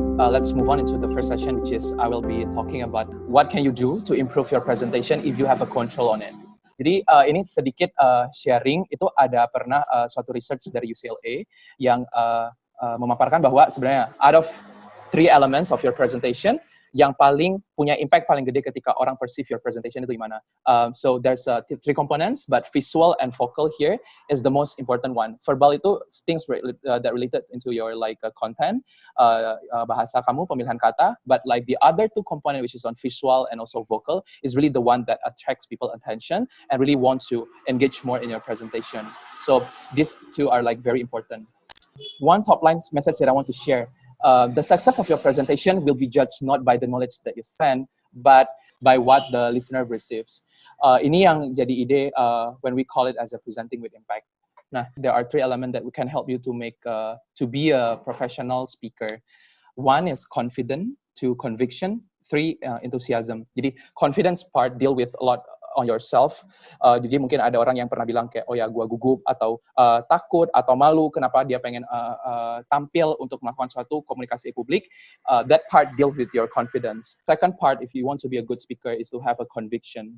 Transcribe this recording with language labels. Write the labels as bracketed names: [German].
[English] let's move on into the first session, which is I will be talking about what can you do to improve your presentation if you have a control on it. [Indonesian] Jadi ini sedikit sharing, itu ada pernah suatu research dari UCLA yang memaparkan bahwa sebenarnya [English] out of 3 elements of your presentation, [Indonesian] yang paling punya impact paling gede ketika orang [English] perceive your presentation [Indonesian] itu gimana. [English] So there's 3 components, but visual and vocal here is the most important one. Verbal itu things that related into your content, [Indonesian] bahasa kamu, pemilihan kata, [English] but like the other 2 component which is on visual and also vocal is really the one that attracts people attention and really want to engage more in your presentation. So these 2 are like very important. One top line message that I want to share. The success of your presentation will be judged not by the knowledge that you send, but by what the listener receives. [Indonesian] Ini yang jadi ide [English] when we call it as a presenting with impact. Nah, there are 3 elements that we can help you to make to be a professional speaker. 1 is confident, 2 conviction, 3 enthusiasm. Jadi confidence part deal with a lot on yourself. [Indonesian] Jadi mungkin ada orang yang pernah bilang kayak, oh ya gua gugup atau takut atau malu kenapa dia pengen tampil untuk melakukan suatu komunikasi publik. [English] That part deal with your confidence. Second part, if you want to be a good speaker, is to have a conviction.